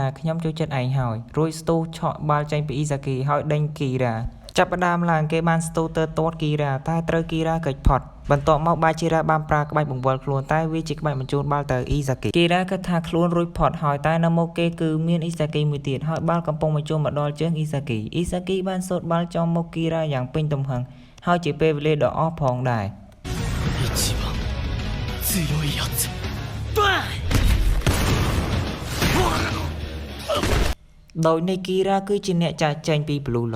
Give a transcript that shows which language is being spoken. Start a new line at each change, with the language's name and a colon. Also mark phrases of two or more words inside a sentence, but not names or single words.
Khmer: ខ្ញុំចូលចិត្តឯងហើយរួចស្ទូឆក់បាល់ចេញពីអ៊ីសាគីហើយដេញគីរ៉ាចាប់ផ្ដើមឡើងគេបានស្ទូទៅទាត់គីរ៉ាតែត្រូវគីរ៉ាកិច្ចផុតបន្ទាប់មកបាជារ៉ាបានប្រើក្បាច់បង្វិលខ្លួនតែវាជាក្បាច់បញ្ជូនបាល់ទៅអ៊ីសាគីគីរ៉ាគិតថាខ្លួនរួចផុតហើយតែនៅមុខគេគឺមានអ៊ីសាគីមួយទៀតហើយបាល់កំពុងបញ្ជូនមកដល់ជើងអ៊ីសាគីបានសូតបាល់ចំមុខគីរ៉ាយ៉ាងពេញទំហឹងហើយជាពេលវេលាដ៏អស់ផងដែរ
Japanese: 一番強いやつど
Khmer: ដោយ Nikira គឺជាអ្នកចាស់ចែងពី Blue Lock